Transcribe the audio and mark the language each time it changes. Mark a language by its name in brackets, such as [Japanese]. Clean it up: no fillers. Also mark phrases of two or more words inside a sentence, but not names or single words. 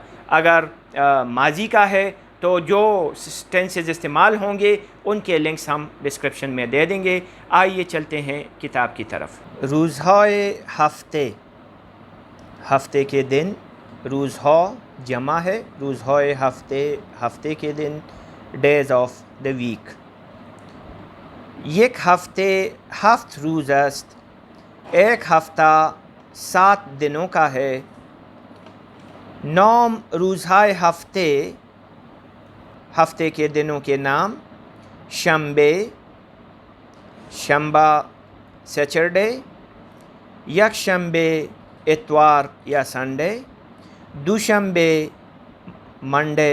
[Urdu] اگر ماضی کا ہے تو جو ٹینسز استعمال ہوں گے ان کے لنکس ہم ڈسکرپشن میں دے دیں گے۔ آئیے چلتے ہیں کتاب کی طرف۔ [Persian] روزہائے ہفتے، [Urdu] ہفتے کے دن، روزہا جمع ہے، [Persian] روزہائے ہفتے، [Urdu] ہفتے کے دن، [English] days of the week. [Persian] یک ہفتے ہفت روز است، [Urdu] ایک ہفتہ 7 دنوں کا ہے۔ [Persian] نام روزہائے ہفتے [Urdu] ہفتے کے دنوں کے نام: شنبے شنبہ سیچرڈے، یکشنبے اتوار یا سنڈے، دوشنبے منڈے